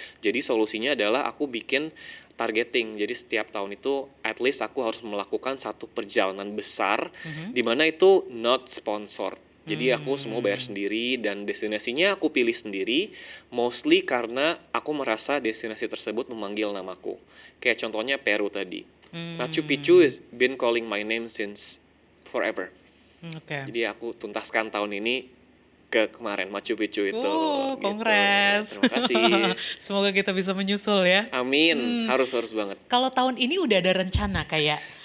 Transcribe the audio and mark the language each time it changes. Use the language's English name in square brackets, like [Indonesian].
[Indonesian] Jadi solusinya adalah aku bikin targeting. Jadi setiap tahun itu at least aku harus melakukan satu perjalanan besar di mana itu [English] not sponsored. [Indonesian] Jadi aku semua bayar sendiri dan destinasinya aku pilih sendiri, mostly karena aku merasa destinasi tersebut memanggil namaku. Kayak contohnya Peru tadi. [English] Machu Picchu has been calling my name since forever. [Indonesian] Oke. Jadi aku tuntaskan tahun ini ke kemarin Machu Picchu itu. Gitu. Kongres. Terima kasih. Semoga kita bisa menyusul ya. Amin. Harus banget. Kalau tahun ini udah ada rencana kayak